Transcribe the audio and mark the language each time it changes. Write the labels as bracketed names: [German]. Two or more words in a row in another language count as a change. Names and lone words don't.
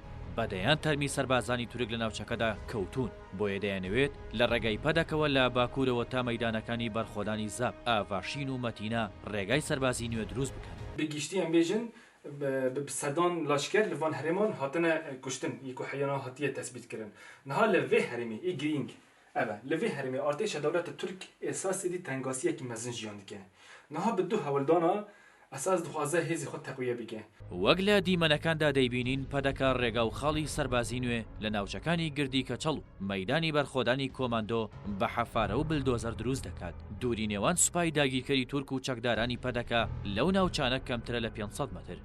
[Central Kurdish] بەدەیان تەرمی سەربازانی تورک لە ناوچەکەدا کەوتون، بۆیە دەیانەوێت لە ڕێگای پەدەکەوە لە باکوورەوە تا مەیدانەکانی بەرخۆدانی زاب، ئاڤاشین و مەتینا ڕێگای سەربازی نوێ دروست بکەن. [Kurdish] بگیشتیان بێژن سەدان لاشکر لەوان هەرێمان هاتنە کوشتن یەک و حەیانا هاتیە تەسبیتکردن. نەها لە vê herêmê ê girîng ev e li vê herêmê artêşa dewleta Tirk esas êdî tengasiyekî mezin jiyan dike. Niha bi du heweldana ئەساس دخوازە هێزی خۆ تەقویە بکە. [Central Kurdish] وەک لە دیمەنەکاندا دەیبینین پەدەکە ڕێگا و خاڵی سەربازی نوێ لە ناوچەکانی گردی کەچەڵ و مەیدانی بەرخۆدانی کۆماندۆ بە حەفارە و بلدۆزەر دروست دەکات. دووری نێوان سوپای داگیرکەری تورک و چەکدارانی پەدەکە لەو ناوچانە کەمترە لە 500 مەتر.